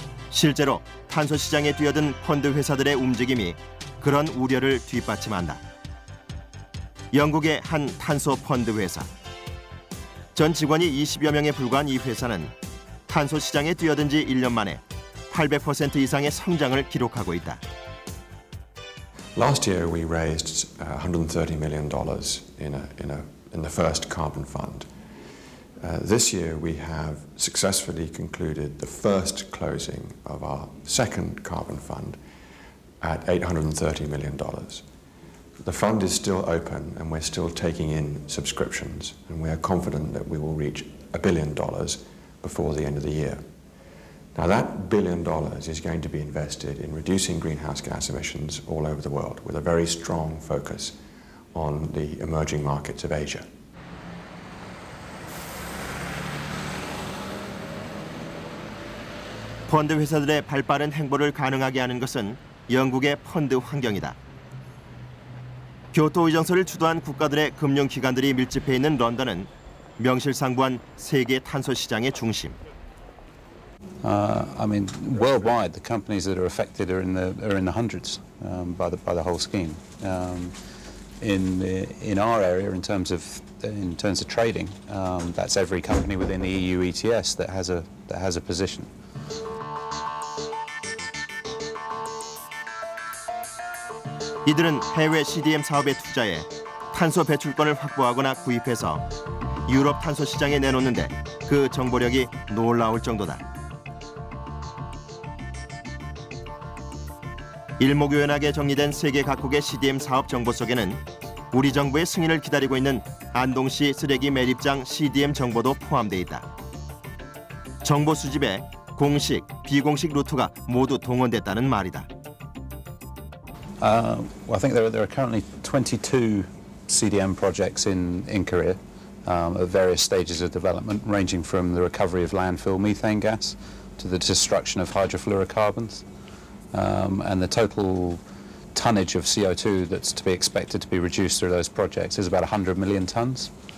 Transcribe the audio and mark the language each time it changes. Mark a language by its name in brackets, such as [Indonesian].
[Korean] 실제로 탄소 시장에 뛰어든 펀드 회사들의 움직임이 그런 우려를 뒷받침한다. 영국의 한 탄소 펀드 회사. 전 직원이 20여 명에 불과한 이 회사는 탄소 시장에 뛰어든 지 1년 만에 800% 이상의 성장을 기록하고 있다. [English] Last year we raised $130 million in the first carbon fund. This year we have successfully concluded the first closing of our second carbon fund, at $830 million. The fund is still open and we're still taking in subscriptions, and we are confident that we will reach $1 billion before the end of the year. Now that $1 billion is going to be invested in reducing greenhouse gas emissions all over the world, with a very strong focus on the emerging markets of Asia. [Korean] 펀드 회사들의 발빠른 행보를 가능하게 하는 것은 영국의 펀드 환경이다. 교토 의정서를 주도한 국가들의 금융기관들이 밀집해 있는 런던은 명실상부한 세계 탄소 시장의 중심. [English] I mean, worldwide, the companies that are affected are in the hundreds by the whole scheme. In our area, in terms of trading, that's every company within the EU ETS that has a position. [Korean] 이들은 해외 CDM 사업에 투자해 탄소 배출권을 확보하거나 구입해서 유럽 탄소 시장에 내놓는데 그 정보력이 놀라울 정도다. 일목요연하게 정리된 세계 각국의 CDM 사업 정보 속에는 우리 정부의 승인을 기다리고 있는 안동시 쓰레기 매립장 CDM 정보도 포함되어 있다. 정보 수집에 공식, 비공식 루트가 모두 동원됐다는 말이다. [English] Well, I think there are currently 22 CDM projects in Korea at various stages of development, ranging from the recovery of landfill methane gas to the destruction of hydrofluorocarbons. And the total tonnage of CO2 that's to be expected to be reduced through those projects is about 100 million tons.